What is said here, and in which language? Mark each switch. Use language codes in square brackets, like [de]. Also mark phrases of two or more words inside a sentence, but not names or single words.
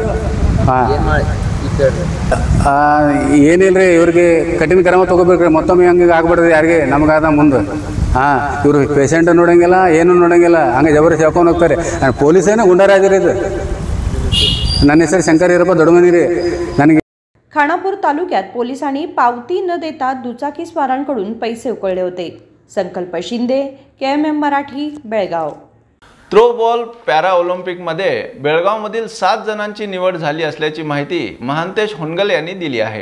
[kn] ಏನಿಲ್ಲ ರೀ, ಇವ್ರಿಗೆ ಕಠಿಣ ಕ್ರಮ ತೊಗೋಬೇಕ್ರಿ, ಮತ್ತೊಮ್ಮೆ ಹಂಗೆ ಆಗ್ಬಿಡ್ರಿ ಯಾರಿಗೆ ನಮಗಾದ ಮುಂದೆ। ಇವರು ಪೇಷಂಟ್ ನೋಡಂಗಿಲ್ಲ, ಏನು ನೋಡಂಗಿಲ್ಲ, ಹಂಗೆ ಜಬರ್ದಸ್ತಿ ಹೇಳ್ಕೊಂಡು ಹೋಗ್ತಾರೆ। ಪೊಲೀಸೇನೋ ಗುಂಡಾರಾಜ್ ರೀ ಇದು। ನನ್ನ ಹೆಸರು ಶಂಕರ್ ಈರಪ್ಪ ದೊಡ್ಡಮನಿ ರೀ। ನನಗೆ [mr] खानापूर तालुक्यात पोलिसांनी पावती न देता दुचाकीस्वारांकडून पैसे उकळले होते. संकल्प शिंदे, KMM मराठी, बेळगाव. [en] throwball para Olympics [mr] बेळगावमधील 7 जणांची निवड झाली असल्याची माहिती महांतेश होनगल यांनी दिली आहे.